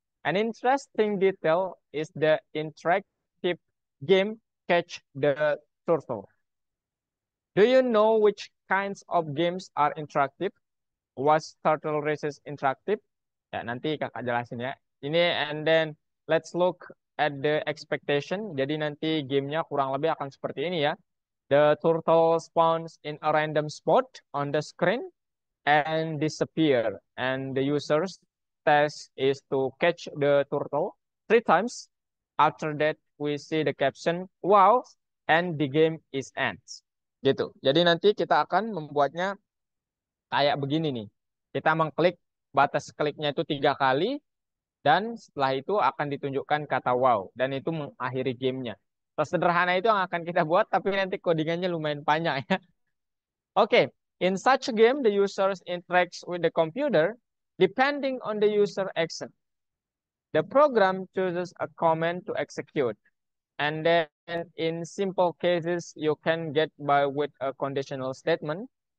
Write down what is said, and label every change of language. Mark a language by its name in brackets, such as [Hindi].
[English] An interesting detail is the interactive game Catch the Turtle. Do you know which kinds of games are interactive? Was Turtle Races interactive? [Indonesian] Ya, nanti kakak jelasin ya. Ini [English] and then let's look at the expectation. [Indonesian] Jadi nanti gamenya kurang lebih akan seperti ini ya. [English] The turtle spawns in a random spot on the screen and disappear. And the user's task is to catch the turtle three times. After that, we see the caption, wow, and the game is ends. [Indonesian] Gitu. Jadi nanti kita akan membuatnya kayak begini nih. Kita mengklik, batas kliknya itu 3 kali, dan setelah itu akan ditunjukkan kata wow. Dan itu mengakhiri gamenya. Sesederhana itu yang akan kita buat, tapi nanti codingannya lumayan panjang ya. [English] Okay, in such a game, the users interacts with the computer depending on the user action. The program chooses a command to execute. And then in simple cases, you can get by with a conditional statement.